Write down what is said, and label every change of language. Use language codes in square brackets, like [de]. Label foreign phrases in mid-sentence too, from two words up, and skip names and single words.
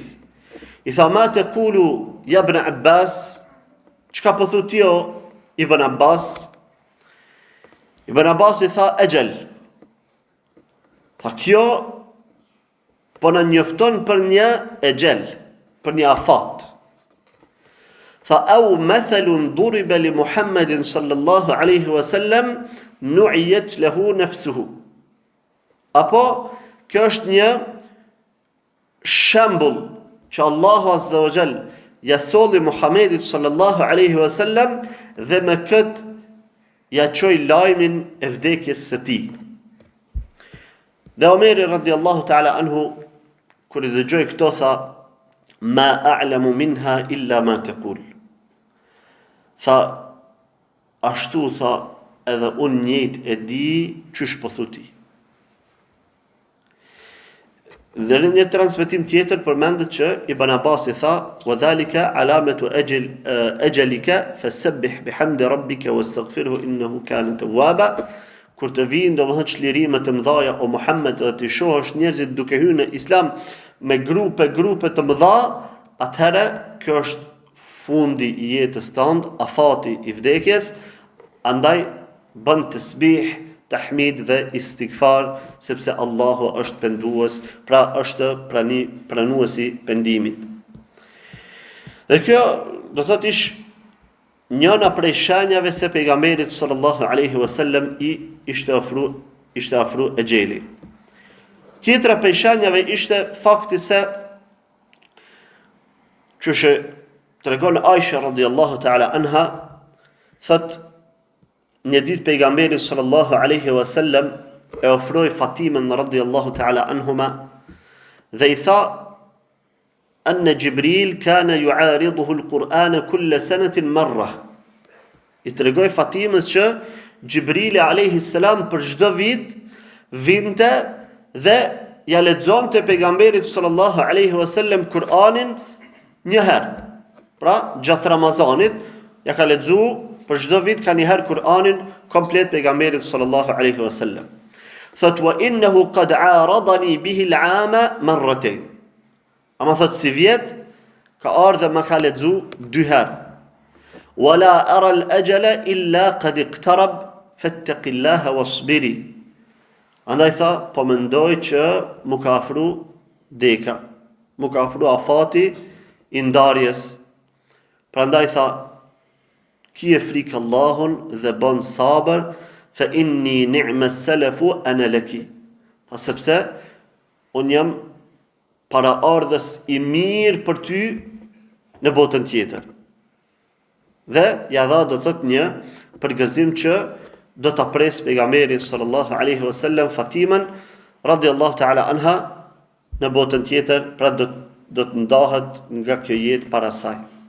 [sq] I tha, [ar] ما تقول يا ابن عباس, [sq] çka po thu ti o Ibn Abbas? Ibn Abbas i tha, ejel. Tha, kjo po na njofton për një ejel, për një afat. [ar] Tha أو مثل ضرب لمحمد صلى الله عليه وسلم نعيت له نفسه. [sq] Apo kjo është një shembull që Allahu [ar] عز وجل [sq] ja solli Muhammedit [ar] صلى الله عليه وسلم [sq] dhe me kët ja çoi lajmin e vdekjes së tij. Dhe Omeri [ar] رضي الله تعالى عنه, [sq] kur I dëgjoi këto, tha, [ar] ما أعلم منها إلا ما تقول. [sq] Tha, ashtu, tha, edhe unë njëjtë e di çysh po thu ti. Dhe në një transmetim tjetër përmendet që Ibn Abbasi tha, [ar] وذلك علامة أجلك فسبح بحمد ربك واستغفره إنه كان توابا. [sq] Kur të vinë domethënë çlirime të mëdha o Muhammed dhe të shohësh njerëzit duke hyrë në Islam me grupe të mëdha, atëherë kjo është fundi I jetës tënd, afati I vdekjes, andaj bën tasbih, tahmid dhe istighfar, sepse Allahu është pendues, pra është pranuesi pendimit. Dhe kjo do thotë njëna prej shenjave se pejgamberit [ar] صلى الله عليه وسلم [sq] I ishte afru ejeli. Tjetra prej shenjave ishte fakti se që tregon Aisha [ar] رضي الله تعالى عنها, [sq] thot një ditë pejgamberi [ar] صلى الله عليه وسلم [sq] e ofroi Fatimen [ar] رضي الله تعالى عنهما [sq] dhe I tha [ar] أن جبريل كان يعارضه القرآن كل سنة مرة. [sq] I tregoi Fatimës që Gjibrili [ar] عليه السلام [sq] për çdo vit vinte dhe ja lexonte pejgamberit [ar] صلى الله عليه وسلم [sq] Kur'anin një herë. Pra gjatë Ramazanit ja ka lexuar për çdo vit ka një herë Kur'anin komplet pejgamberit [ar] صلى الله عليه وسلم. Thot وإنه قد عارضني به العام مرتين. [sq] Ama thot si vjet, ka ardhe ma ka lexu 2 herë. [ar] ولا أرى الأجل إلا قد اقترب فاتقي الله واصبري. [sq] Andaj tha, po mendoj që mu ka afru deka, mu ka afru afati I ndarjes. Prandaj tha, kije frikë Allahun dhe bën sabër, [ar] فإني نعم السلف أنا لك. [sq] Tha sepse unë jam para ardhës I mirë për ty në botën tjetër. Dhe ja dha do thot një përgëzim që do ta pres pejgamberi [ar] صلى الله عليه وسلم [sq] Fatimen [ar] رضي الله تعالى عنها [sq] në botën tjetër, pra do të ndahet nga kjo jetë para saj.